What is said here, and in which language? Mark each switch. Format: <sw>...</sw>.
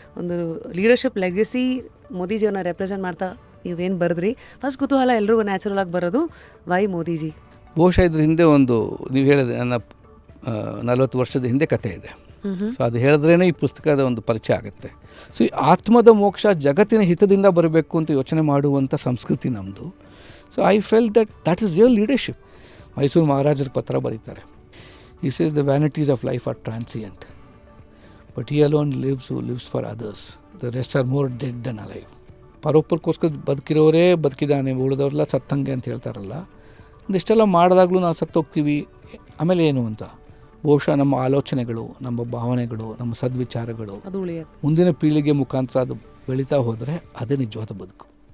<kn>ಒಂದು leadership legacy ಮೋದಿಜಿಯವನ್ನ represent ಮಾಡ್ತಾ ನೀವೇನು ಬರೆದ್ರಿ, ಫಸ್ಟ್ ಕುತೂಹಲ ಎಲ್ರಿಗೂ ನ್ಯಾಚುರಲ್ ಆಗಿ ಬರೋದು ವೈ ಮೋದಿಜಿ. ಬಹುಶಃ ಇದ್ರ ಹಿಂದೆ ಒಂದು ನೀವು ಹೇಳಿದೆ ನನ್ನ 40 ವರ್ಷದ ಹಿಂದೆ ಕಥೆ ಇದೆ. ಸೊ ಅದು ಹೇಳಿದ್ರೇ ಈ ಪುಸ್ತಕದ ಒಂದು ಪರಿಚಯ ಆಗುತ್ತೆ. ಸೊ ಈ ಆತ್ಮದ ಮೋಕ್ಷ ಜಗತ್ತಿನ ಹಿತದಿಂದ ಬರಬೇಕು ಅಂತ ಯೋಚನೆ ಮಾಡುವಂಥ ಸಂಸ್ಕೃತಿ ನಮ್ಮದು.</kn> <en>So I fell that is real leadership.</en> <kn>Mysuru ಮಹಾರಾಜರ ಪತ್ರ ಬರೀತಾರೆ.</kn> <en>He says the vanities of life are transient, but he alone lives who lives for others. The rest are more dead than alive.</en> <kn>ಪರೋಪರಕ್ಕೋಸ್ಕರ ಬದುಕಿರೋರೇ ಬದುಕಿದ್ದಾನೆ, ಉಳಿದವ್ರೆಲ್ಲ ಸತ್ತಂಗೆ ಅಂತ ಹೇಳ್ತಾರಲ್ಲ. ಒಂದಿಷ್ಟೆಲ್ಲ ಮಾಡಿದಾಗಲೂ ನಾವು ಸತ್ತೋಗ್ತೀವಿ, ಆಮೇಲೆ ಏನು ಅಂತ. ಬಹುಶಃ ನಮ್ಮ ಆಲೋಚನೆಗಳು, ನಮ್ಮ ಭಾವನೆಗಳು, ನಮ್ಮ ಸದ್ವಿಚಾರಗಳು ಮುಂದಿನ ಪೀಳಿಗೆ ಮುಖಾಂತರ ಅದು ಬೆಳೀತಾ ಹೋದರೆ ಅದೇ ನಿಜವಾದ ಬದುಕು.</kn>